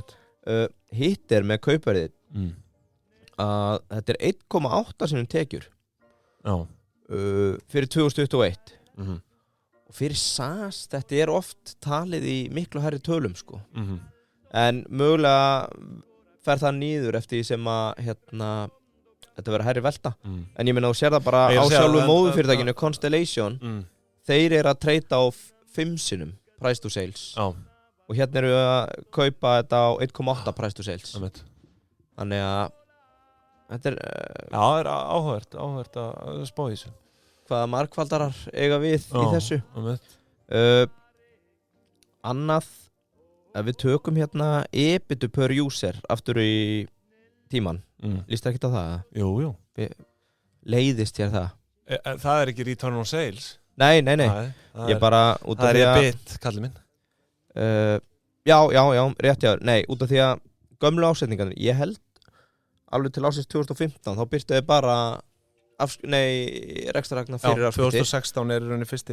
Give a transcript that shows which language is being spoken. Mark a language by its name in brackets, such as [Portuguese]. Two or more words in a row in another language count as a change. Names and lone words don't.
[Icelandic] Hitt með kaupverðið að þetta 1,8 sinnum tekjur fyrir 2021 og fyrir SAS þetta oft talið í miklu hærri tölum sko. En mögulega fer það niður eftir sem að þetta verður hærri velta en ég meina þú sér það bara á sjálfu móðufyrirtækinu Constellation þeir að treyta á 5 sinnum [English] price to sales [Icelandic] og hérna eru við að kaupa þetta á 1,8 [English] price to sales. [Icelandic] Þannig að þetta Já, það áhugavert að spá í þessu. Hvaða margfaldarar eiga við í þessu? Annað, ef við tökum [English] EBITDA per user [Icelandic] aftur í tíman. Lístu ekkert á það? Jú. Leiðist þér það? Það ekki [English] return on sales? [Icelandic] Nei. Ég bara út af því að... Það EBIT, kallið minn. Já, rétt já. Nei, út af því að gömlu ásetningarnir, ég held alveg til ásins 2015, þá byrtuði bara rekstrarhagnaður fyrir afskipti. 2016 í rauninni fyrsti.